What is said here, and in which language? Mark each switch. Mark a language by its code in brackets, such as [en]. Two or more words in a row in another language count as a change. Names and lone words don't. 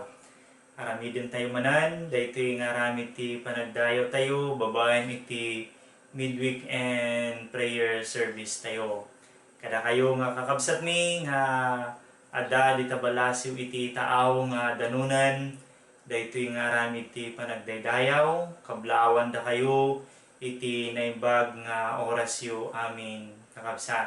[ilo] Arami din tayo manan, daytoy nga aramid ti panagdayo tayo, babaen iti [en] midweek and prayer service [ilo] tayo. Kada kayo nga kakabsat mi nga adda di tabalasiw iti taaw nga danunan, daytoy nga aramid ti panagdaydayaw, kablawan da kayo iti naimbag nga orasyo amin kakabsat.